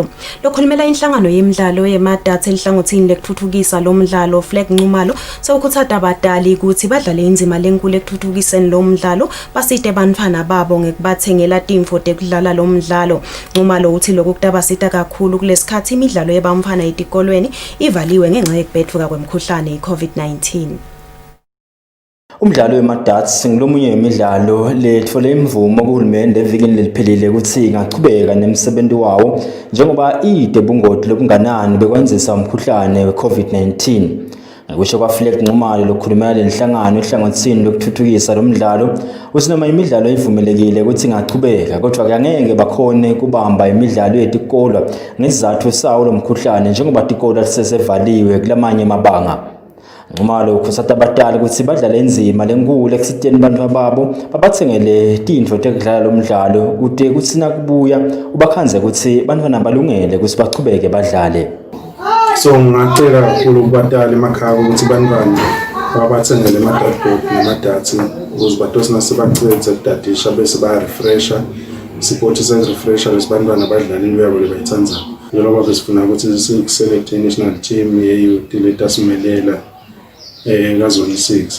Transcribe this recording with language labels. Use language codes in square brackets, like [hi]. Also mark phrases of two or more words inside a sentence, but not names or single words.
[ss] Lokhulumela inhlangano yemidlalo yemadatha elihlangothini lekuthuthukisa lo mdlalo Flag Nxumalo sewukhuthaza abadali ukuthi badlale inzima lenkulu ekuthuthukiseni lo mdlalo basite bantfwana babo ngekubathengela timfo tekudlala lo mdlalo. Nxumalo uthi lokhu kutabasita kakhulu kulesikhathi imidlalo yebantfwana etikolweni ivaliwe ngenxa yekubhedvuka kwemkhuhlane i-COVID-19. Umdlalo weMadarts singulomunye wemidlalo letfole imvumo kuhulumende evikini leliphelile ukuthi ingachubeka nemsebenzi wawo njengoba idebungoti lobunganani bekwenzisa umkhuhlane we-COVID-19. Ngisho kwa Flag Nxumalo lokhulumela lenhlangano ehlangothini lokuthuthukisa lo mdlalo usinoma imidlalo ivumelekile ukuthi ingachubeka kodwa kuyangeke bakhone kubamba imidlalo yetikolo ngesizathu sawo lo mkhuhlane njengoba tikolo lisesevaliwe kulamanye amabanga. Nxumalo ukhuthaza abadala ukuthi badlale inzima lenkulu ekusiteni bantfu babo babathengele tintfo tekudlala lo mdlalo kude kuthi nakubuya ubakhanze ukuthi bantfwana balungele ukuthi bachubeke badlale. So ngicela kakhulu kubadala emakhaya ukuthi bantwana babathengele ama-dartboard nama-darts ukuze batosina sebaqedze ukudadisha bese baya-refresha sipothi se-refresha lesi bantwana badlala into yabo lebayithandayo. Njengoba besifuna ukuthi siselect i- [en] national team [ss] ye-youth letasimelela ngazona 6.